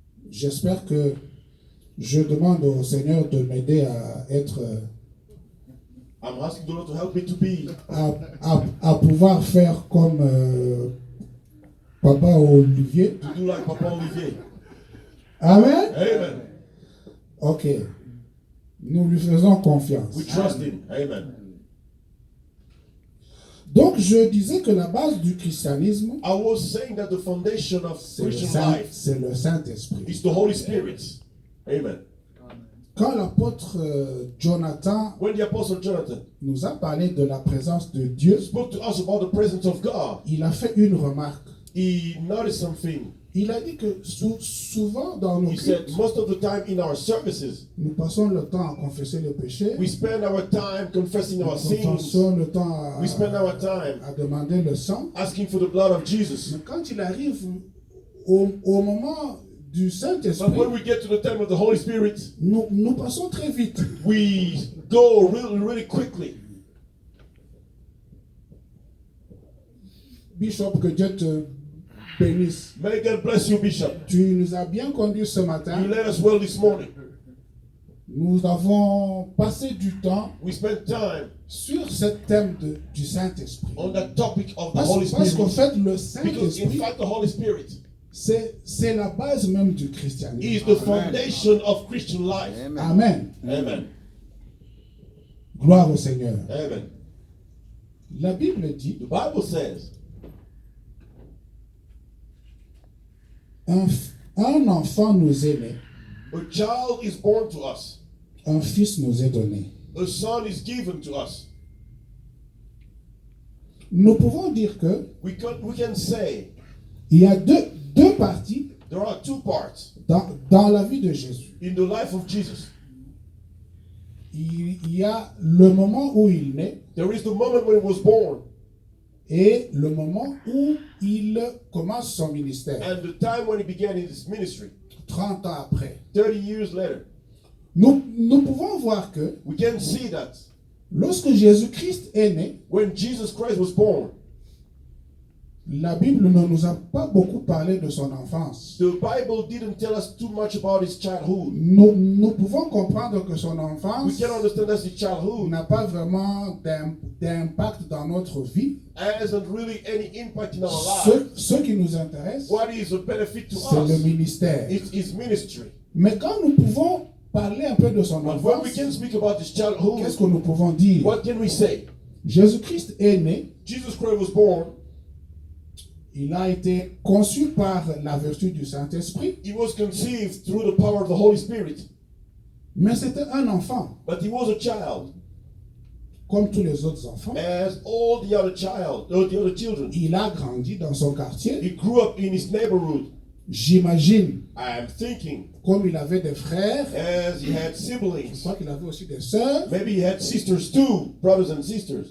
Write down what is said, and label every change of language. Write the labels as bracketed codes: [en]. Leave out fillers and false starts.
[fr] J'espère que je demande au Seigneur de m'aider à être, [en] I'm asking the Lord to help me to be, [fr] à pouvoir faire comme Papa Olivier. [en] to do like Papa Olivier. [fr] Amen. [en] Amen. [fr] Ok. [en] Nous lui faisons confiance. [fr] We trust him. Amen. [en] Donc je disais que la base du christianisme, [fr] I was saying that the foundation of Christian life [en] c'est le Saint-Esprit. [fr] is the Holy Spirit. Amen. [en] Quand l'apôtre Jonathan [fr] When the Apostle Jonathan [en] nous a parlé de la présence de Dieu, [fr] spoke to us about the presence of God, [en] il a fait une remarque. [fr] he noticed something. [en] Il a dit que souvent dans nos [fr] He said, [en] cultes, [fr] most of the time in our services, [en] nous passons le temps à confesser les péchés, [fr] we spend our time confessing our [en] nous [fr] sins. [en] passons le temps [fr] We spend our time [en] à demander le sang. [fr] asking for the blood of Jesus. [en] Mais quand il arrive au moment du [fr] But [en] Saint-Esprit, [fr] when we get to the time of the Holy Spirit, [en] nous passons très vite. [fr] we go really, really quickly. [en] Bishop, que Dieu te bénisse. [fr] May God bless you, Bishop. [en] Tu nous as bien conduits ce matin. [fr] You led us well this morning. [en] Nous avons passé du temps [fr] We spent time [en] sur ce thème du Saint-Esprit. [fr] on that topic of the Holy [en] Parce qu'en [fr] Spirit. [en] fait, le [fr] Because in [en] Saint-Esprit, [fr] fact, the Holy Spirit [en] c'est la base même du [fr] is [en] christianisme. [fr] the foundation of Christian life. [en] Amen. [fr] Amen. [en] Gloire au Seigneur. [fr] Amen. [en] La Bible dit, [fr] The Bible says, [en] un enfant nous est né, [fr] a child is born to us, [en] un fils nous est donné. [fr] a son is given to us. [en] Nous pouvons dire que [fr] We can say [en] il y a deux parties [fr] there are two parts [en] dans la vie de Jésus. [fr] in the life of Jesus. [en] Il y a le moment où il naît [fr] There is the moment when he was born, [en] et le moment où il commence son ministère, [fr] and the time when he began his ministry, [en] 30 ans après. [fr] 30 years later. [en] Nous pouvons voir que [fr] We can see that [en] lorsque Jésus-Christ est né, [fr] when Jesus Christ was born, [en] la Bible ne nous a pas beaucoup parlé de son enfance. [fr] the Bible didn't tell us too much about his childhood. [en] Nous pouvons comprendre que son [fr] We [en] enfance [fr] can understand that his childhood [en] n'a pas vraiment d'impact dans notre vie. [fr] hasn't really any impact in our life. [en] Ce qui nous intéresse, [fr] What is a benefit to [en] c'est le [fr] us? [en] ministère. [fr] It's his ministry. [en] Mais quand nous pouvons parler un peu de son [fr] But when we [en] enfance, [fr] can speak about his childhood, [en] qu'est-ce que nous pouvons dire? [fr] what can we say? [en] Jésus-Christ est né, [fr] Jesus Christ was born. [en] il a été conçu par la vertu du Saint-Esprit, [fr] He was conceived through the power of the Holy Spirit. [en] mais c'était un enfant, [fr] But he was a child, [en] comme tous les autres enfants. [fr] as all the other children. [en] Il a grandi dans son quartier. [fr] He grew up in his neighborhood. [en] J'imagine, [fr] I am thinking, [en] comme il avait des frères, [fr] as he had [en] je [fr] siblings, [en] crois qu'il avait aussi des sœurs, [fr] maybe he had sisters too, brothers and sisters.